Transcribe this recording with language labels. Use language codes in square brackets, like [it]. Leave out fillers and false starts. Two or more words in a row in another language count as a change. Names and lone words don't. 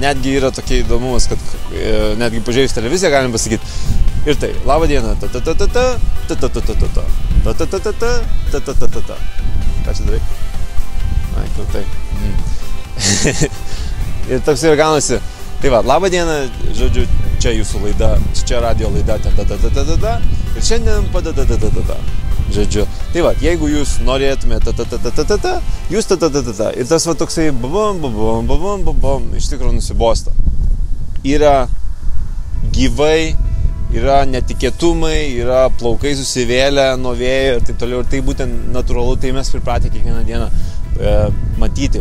[lt] Netgi yra tokie įdomumas, kad netgi pažiūrėjus televiziją galim pasakyti ir tai, laba diena, ta-ta-ta-ta-ta, ta-ta-ta-ta-ta, ta-ta-ta-ta-ta, ta-ta-ta-ta-ta. Ką čia darai? Ai, kur tai. Ir toks ir gaunasi. Tai va, laba diena, žodžiu, čia jūsų laida, čia radio laida, ta-ta-ta-ta-ta-ta, ir šiandien pa-ta-ta-ta-ta-ta, žodžiu. Tai va, jeigu jūs norėtumėte ta-ta-ta-ta-ta-ta, jūs ta-ta-ta-ta-ta, ir tas va toksai bum, iš tikrųjų nusibosta. Yra gyvai, yra netikėtumai, yra plaukai susivėlę nuo vėjo ir taip toliau, ir tai būtent natūralu, tai mes pripratę kiekvieną dieną matyti.